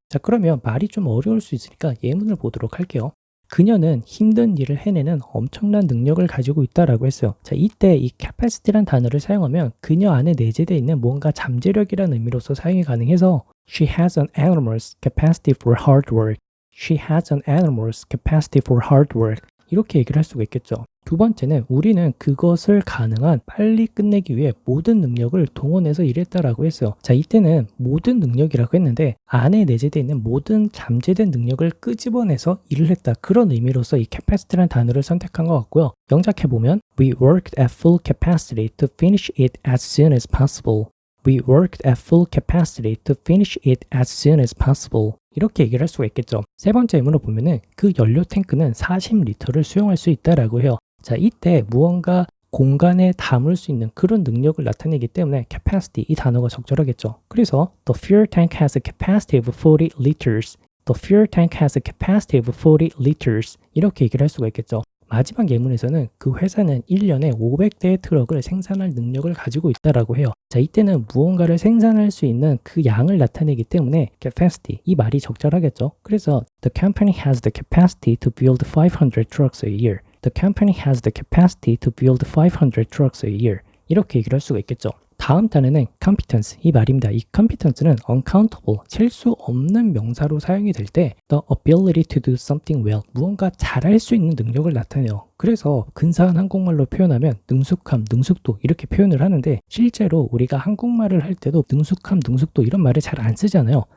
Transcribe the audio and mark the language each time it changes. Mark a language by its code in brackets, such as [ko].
[ko] 자, 그러면 말이 좀 어려울 수 있으니까 예문을 보도록 할게요. 그녀는 힘든 일을 해내는 엄청난 능력을 가지고 있다라고 했어요. 자, 이때 이 capacity란 단어를 사용하면 그녀 안에 내재되어 있는 뭔가 잠재력이라는 의미로서 사용이 가능해서 [en] She has an enormous capacity for hard work. She has an enormous capacity for hard work. [ko] 이렇게 얘기를 할 수가 있겠죠. 두 번째는 우리는 그것을 가능한 빨리 끝내기 위해 모든 능력을 동원해서 일했다라고 했어요. 자, 이때는 모든 능력이라고 했는데 안에 내재되어 있는 모든 잠재된 능력을 끄집어내서 일을 했다. 그런 의미로서 이 capacity라는 단어를 선택한 것 같고요. 영작해보면 [en] We worked at full capacity to finish it as soon as possible. We worked at full capacity to finish it as soon as possible. [ko] 이렇게 얘기를 할 수가 있겠죠. 세 번째 예문을 보면은 그 연료 탱크는 40리터를 수용할 수 있다라고 해요. 자, 이때 무언가 공간에 담을 수 있는 그런 능력을 나타내기 때문에 capacity 이 단어가 적절하겠죠. 그래서 [en] the fuel tank has a capacity of 40 liters. The fuel tank has a capacity of 40 liters. [ko] 이렇게 얘기를 할 수가 있겠죠. 마지막 예문에서는 그 회사는 1년에 500대의 트럭을 생산할 능력을 가지고 있다라고 해요. 자, 이때는 무언가를 생산할 수 있는 그 양을 나타내기 때문에 capacity, 이 말이 적절하겠죠. 그래서 [en] the company has the capacity to build 500 trucks a year. The company has the capacity to build 500 trucks a year. [ko] 이렇게 얘기를 할 수가 있겠죠. 다음 단어는 competence, 이 말입니다. 이 competence는 uncountable, 셀 수 없는 명사로 사용이 될 때 [en] the ability to do something well, [ko] 무언가 잘할 수 있는 능력을 나타내요. 그래서 근사한 한국말로 표현하면 능숙함, 능숙도 이렇게 표현을 하는데 실제로 우리가 한국말을 할 때도 능숙함, 능숙도 이런 말을 잘 안 쓰잖아요.